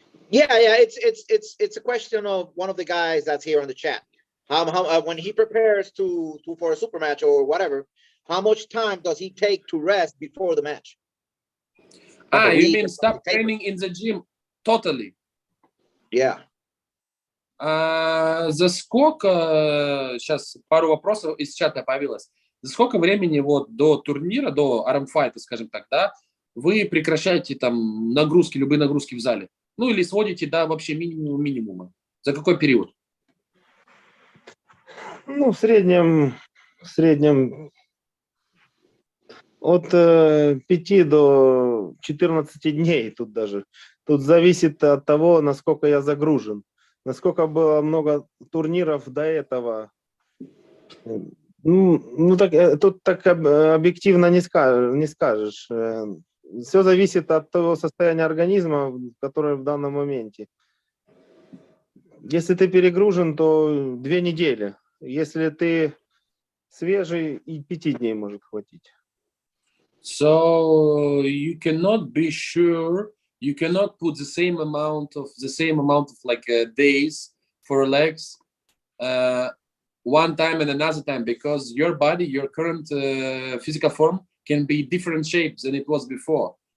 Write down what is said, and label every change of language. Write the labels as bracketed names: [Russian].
[English] Yeah, it's a question of one of the guys that's here on the chat. How when he prepares for a super match or whatever, how much time does he take to rest before the match? You mean stop training in the gym totally? Yeah. [Russian] За сколько, сейчас пару вопросов из чата появилось. За сколько времени вот до турнира, до армфайта, скажем так, да, вы прекращаете там нагрузки, любые нагрузки в зале? Ну или сводите до вообще минимума? За какой период? Ну, в среднем от 5 до 14 дней тут даже. Тут зависит от того, насколько я загружен. Насколько было много турниров до этого. Ну так, тут так объективно не скажешь. Все зависит от того состояния организма, которое в данном моменте. Если ты перегружен, то 2 недели. Если ты свежий, и 5 дней может хватить. [English] So you cannot be sure, you cannot put the same amount of like days for legs one time and another time, because your body, your current physical form can be different shapes than it was before.